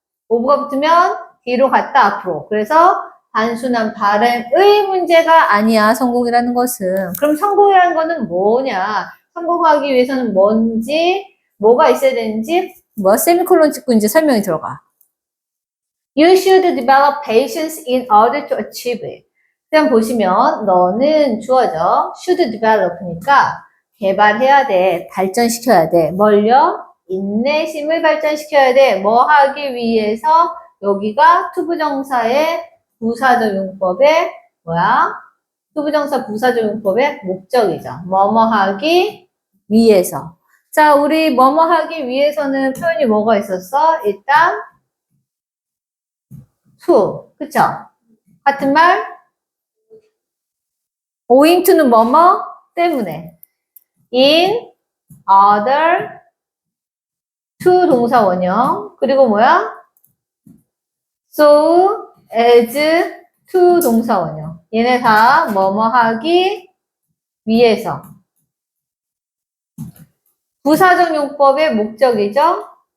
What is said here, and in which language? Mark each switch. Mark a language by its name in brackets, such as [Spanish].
[Korean] of가 붙으면 뒤로 갔다 앞으로. 그래서 단순한 바램의 문제가 아니야. 성공이라는 것은. 그럼 성공이라는 거는 뭐냐? 성공하기 위해서는 뭔지, 뭐가 있어야 되는지, 뭐 세미콜론 찍고 이제 설명이 들어가. [English] You should develop patience in order to achieve it. [Korean] 그냥 보시면 너는 주어져 [English] should develop [Korean] 니까 개발해야 돼, 발전시켜야 돼. 뭘요? 인내심을 발전시켜야 돼. 뭐 하기 위해서 여기가 투부정사의 부사적 용법의 뭐야? 투부정사 부사적 용법의 목적이죠. 뭐뭐 하기 위해서. 자, 우리 뭐뭐 하기 위해서는 표현이 뭐가 있었어? 일단 to, 그쵸? 같은 말? owing to는 뭐뭐 때문에. in order to 동사 원형. 그리고 뭐야? so as to 동사 원형. 얘네 다 뭐뭐 하기 위해서. 부사적 용법의 목적이죠.